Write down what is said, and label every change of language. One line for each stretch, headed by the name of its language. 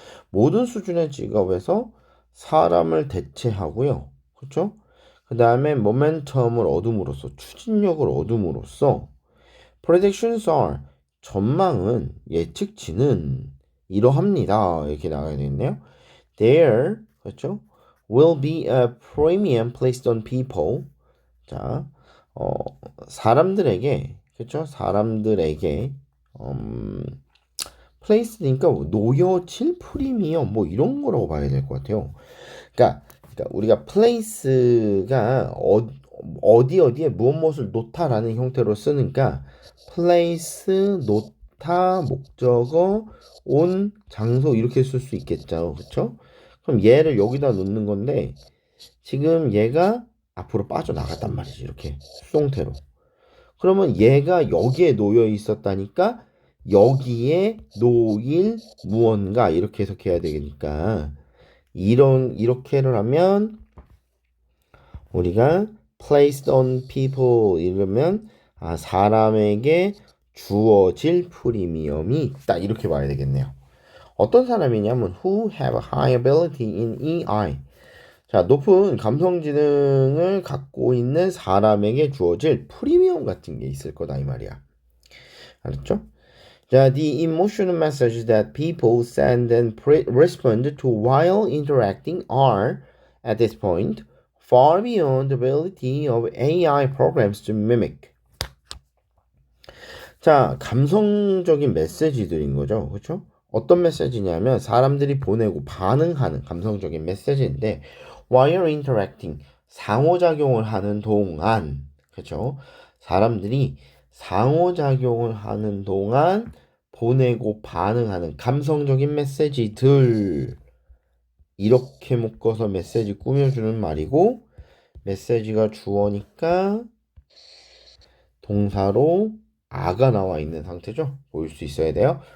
Korean: 모든 수준의 직업에서 사람을 대체하고요. 그렇죠? 그 다음에 모멘텀을 얻음으로써 추진력을 얻음으로써
English: predictions are
Korean: 전망은 예측치는 이러합니다. 이렇게 나가야 되겠네요. There 그렇죠?
English: will be a premium placed on people.
Korean: 자, 사람들에게 그렇죠? 사람들에게 place니까 놓여질 프리미엄 뭐 이런 거라고 봐야 될 것 같아요. 그러니까 우리가 place가 어디에 무엇을 놓다라는 형태로 쓰니까 place, 놓다, 목적어, 온, 장소 이렇게 쓸 수 있겠죠. 그렇죠? 그럼 얘를 여기다 놓는 건데 지금 얘가 앞으로 빠져나갔단 말이지. 이렇게 수동태로. 그러면 얘가 여기에 놓여 있었다니까 여기에 놓일 무언가 이렇게 해석해야 되니까 이렇게를 하면 우리가
English: placed on people
Korean: 이러면 사람에게 주어질 프리미엄이 있다 이렇게 봐야 되겠네요. 어떤 사람이냐면
English: who have a high ability in EI.
Korean: 자, 높은 감성지능을 갖고 있는 사람에게 주어질 프리미엄 같은 게 있을 거다 이 말이야. 알았죠?
English: 자, the emotional messages that people send and respond to while interacting are, at this point, far beyond the ability of AI programs to mimic.
Korean: 자, 감성적인 메시지들인 거죠. 그렇죠? 어떤 메시지냐면 사람들이 보내고 반응하는 감성적인 메시지인데
English: while interacting
Korean: 상호작용을 하는 동안, 그렇죠? 사람들이 상호작용을 하는 동안 보내고 반응하는 감성적인 메시지들, 이렇게 묶어서 메시지 꾸며주는 말이고, 메시지가 주어니까 동사로 아가 나와 있는 상태죠. 보일 수 있어야 돼요.